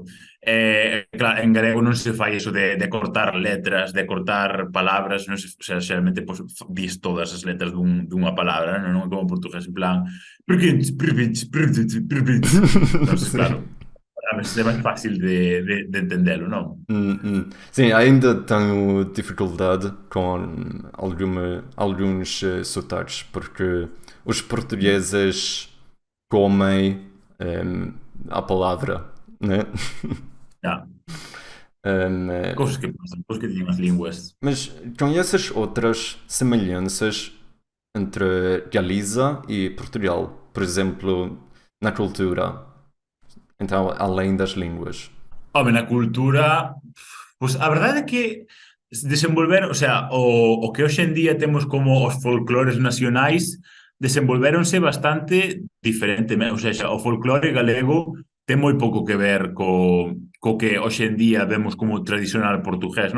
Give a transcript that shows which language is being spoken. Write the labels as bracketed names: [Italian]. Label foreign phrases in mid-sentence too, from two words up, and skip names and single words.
[Galician] Claro, en galego non se fai eso de cortar letras, de cortar palabras, non se, [Spanish] o sea, [Galician] xeralmente pues, dis todas as letras dunha palabra, non é como en portugués, en plan entonces, [Portuguese] Sim. [Galician] claro, a veces é máis fácil de entendelo, non? [Portuguese] Sim, ainda tenho dificuldade com alguns sotaques, porque os portugueses comem a palavra, né? [Galician] Ya, Em, cousas que pasan, cousas que teñen as linguas. [Portuguese] mas conheces outras semelhanças entre Galiza e Portugal? Por exemplo, na cultura, então, além das línguas. [Galician] Home, na cultura, pois a verdade é que desenvolver, [Spanish] o sea, [Galician] o que hoxe en día temos como os folclores nacionais desenvolvéronse bastante diferentemente, [Spanish] o sea, [Galician] o folclore galego ten moi pouco que ver co que hoxe en día vemos como tradicional portugués, non?